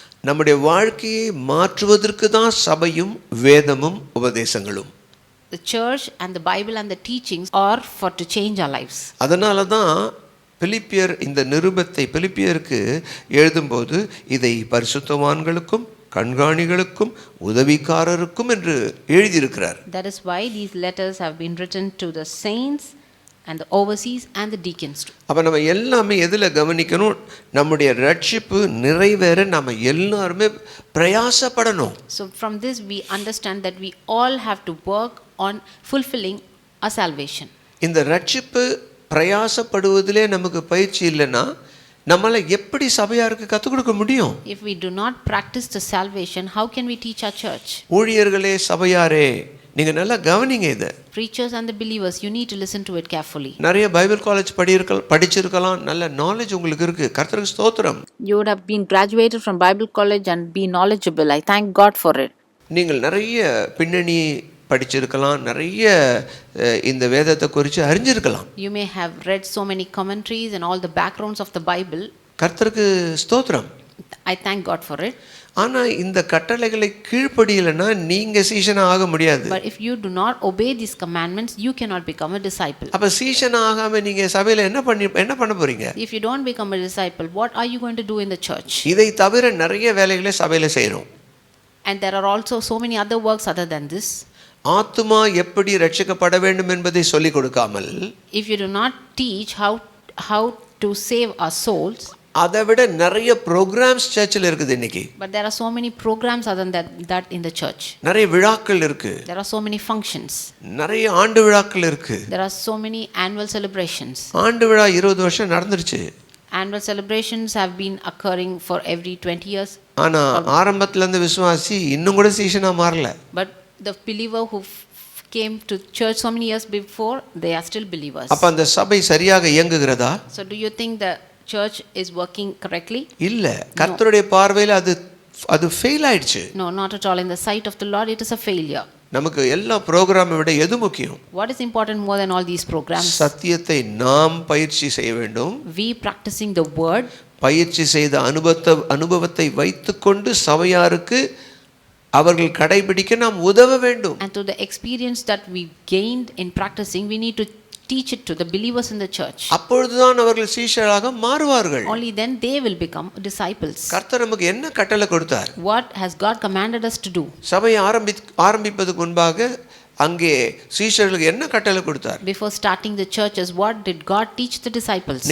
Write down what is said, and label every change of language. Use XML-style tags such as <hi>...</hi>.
<ta>நம்முடைய வாழ்க்கையை மாற்றுவதற்கு தான் சபையும் வேதமும் உபதேசங்களும்.</ta> <en>The church and the Bible and the teachings are for to change our lives.</en> <ta>அதனால தான் பிலிப்பியர் இந்த நிருபத்தை பிலிப்பியருக்கு எழுதும்போது இதை பரிசுத்தவான்களுக்கும் கண்காணிகளுக்கும் உதவிக்காரருக்கும் என்று எழுதியிருக்கிறார்.</ta> <en>That is why these letters have been written to the saints and the overseers and the deacons too.</en> <ta>அப்ப நம்ம எல்லாமே எதில் கவனிக்கணும்? நம்முடைய ரட்சிப்பு நிறைவேற நம்ம எல்லாருமே பிரயாசப்படணும்.</ta> <en>So from this we understand that we all have to work on fulfilling our salvation.</en> <ta>இந்த ரட்சிப்பு பிரயாசப்படுவதிலே நமக்கு பயிற்சி இல்லைன்னா நம்மள எப்படி சபையாருக்கு கற்றுக் கொடுக்க முடியும்?</ta> <en>If we do not practice the salvation, how can we teach our church?</en> <ta>ஊழியர்களே, சபையாரே, நீங்க நல்லா கவனிங்க இத.</ta> <en>Preachers and the believers, you need to listen to it carefully.</en> <ta>நிறைய பைபிள் காலேஜ் படிச்சிருக்கலாம், நல்ல நாலேஜ் உங்களுக்கு இருக்கு. கர்த்தருக்கு ஸ்தோத்திரம்.</ta> <en>You would have been graduated from Bible college and be knowledgeable. I thank God for it.</en> <ta>நீங்கள் நிறைய பின்னணி படிச்சிருக்கலாம், நிறைய இந்த வேதத்தை குறித்து அறிஞ்சிருக்கலாம்.</ta> <en>You may have read so many commentaries and all the backgrounds of the Bible.</en> <ta>கர்த்தருக்கு ஸ்தோத்திரம்.</ta> <en>I thank God for it.</en> <ta>ஆனா இந்த கட்டளைகளை கீழ்ப்படியலைன்னா நீங்க சீஷனா ஆக முடியாது.</ta> <en>But if you do not obey these commandments, you cannot become a disciple.</en> <ta>அப்ப சீஷனா ஆகாம நீங்க சபையில என்ன பண்ண போறீங்க?</ta> <en>If you don't become a disciple, what are you going to do in the church?</en> <ta>இதை தவிர நிறைய வேலைகளை சபையில செய்றோம்.</ta> <en>And there are also so many other works other than this.</en> <ta>ஆத்துமா எப்படி ரட்சிக்கப்பட வேண்டும் என்பதை சொல்லிக் கொடுக்காமல்,</ta> <en>If you do not teach how to save our souls,</en> <ta>அதை விட நிறைய ப்ரோக்ராம்ஸ் சர்ச்சில் இருக்குது இன்னைக்கு.</ta> <en>but there are so many programs other than that in the church.</en> <ta>நிறைய விழாக்கள் இருக்கு.</ta> <en>There are so many functions.</en> <ta>நிறைய ஆண்டு விழாக்கள் இருக்கு.</ta> <en>There are so many annual celebrations.</en> <ta>ஆண்டு விழா 20 வருஷம் நடந்துருச்சு.</ta> <en>Annual celebrations have been occurring for every 20 years.</en> <ta>ஆனா ஆரம்பத்துல இருந்த விசுவாசி இன்னும் கூட சீஷனா மாறல.</ta> <en>But the believer who came to church so many years before, they are still believers.</en> <ta>அப்ப அந்த சபை சரியாக இயங்குகிறதா?</ta> <en>So do you think the church is working correctly?</en> <ta>இல்ல, கர்த்தருடைய பார்வையில அது ஃபெயில் ஆயிடுச்சு.</ta> <en>No, not at all. In the sight of the Lord, it is a failure.</en> <ta>நமக்கு எல்லா ப்ரோக்ராமை விட எது முக்கியம்?</ta> <en>What is important more than all these programs?</en> <ta>சத்தியத்தை நாம் பயிற்சி செய்ய வேண்டும்.</ta> <en>We practicing the word.</en> <ta>பயிற்சி செய்த அனுபவத்தை வைத்துக்கொண்டு சபையாருக்கு அவர்கள் கடைபிடிக்க நாம் உதவ வேண்டும்.</ta> <en>And to the experience that we gained in practicing, we need to teach it to the believers in the church.</en> <ta>அப்பொழுதுதான் அவர்கள் சீஷராக மாறுவார்கள்.</ta> <en>Only then they will become disciples.</en> <ta>கர்த்தர் நமக்கு என்ன கட்டளை கொடுத்தார்?</ta> <en>What has God commanded us to do?</en> <ta>சபையை ஆரம்பிப்பதற்கு முன்பாக அங்கே சீஷர்களுக்கு என்ன கட்டளை கொடுத்தார்?</ta> <en>Before starting the churches, what did God teach the disciples?</en>